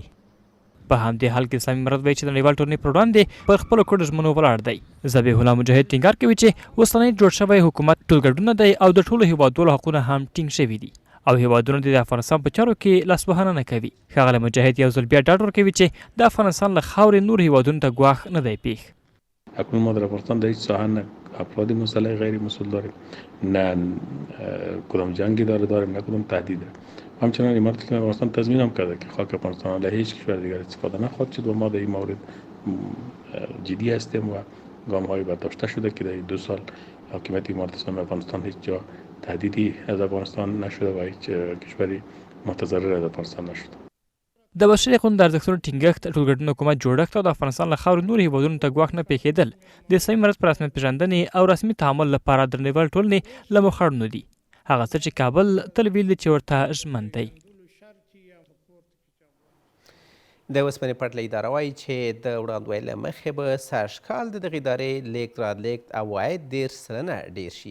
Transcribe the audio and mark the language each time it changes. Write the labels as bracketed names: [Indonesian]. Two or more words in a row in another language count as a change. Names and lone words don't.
[Pashto] په همدې حال کې اسلامي امارت وایي چې د نړیوال ټولنې پر وړاندې پر خپلو کړو ژمنو ولاړ دی. ذبیح الله مجاهد ټینګار کوي چې اوسنی جوړ شوی حکومت ټولګډونه دی او د ټولو هیوادوالو حقونه هم ټینګ شوي دي او هیوادونه د افغانستان په چارو کې لاسوهنه نه کوي. ښاغلی مجاهد یو ځل بیا ډاډ ورکوي چې د افغانستان له خاورې نور هیوادونو ته ګواښ نه دی پیښ. [Persian] اکنون ما در افغانستان در هیچ ساحه نه افراد مسلح غیر مسلح داریم، نه کدام جنگی داریم، نه کدام تهدید. همچنان امارت اسلامی افغانستان تضمین هم کرده که خاک افغانستان علیه هیچ کشور دیگر استفاده نخواهد شد و ما در این مورد جدی هستیم و گام‌های برداشته شده که در 2 سال حاکمیت امارت اسلامی افغانستان هیچ جا تهدیدی از افغانستان نشده و هیچ کشوری متضرر از افغانستان نشده. [Pashto] د بشري حقوقو د ارزښتونو ټینګښت، ټولګډونه حکومت جوړښت او د افغانستان له خاورې نورو هیوادونو ته ګواښ نه پیښېدل د اسلامي امارت په رسمیت پېژندنې او رسمي تعامل لپاره د نړیوالې ټولنې له مخاړنو دي. هغه څه چې کابل تل ویل چې ورته ژمن دی. د اوسپنې پټلۍ اداره وایي چې د وړاندوینې له مخې به سږکال د دغې ادارې لیږد رالېږد عواید 10 سلنه ډېر شي.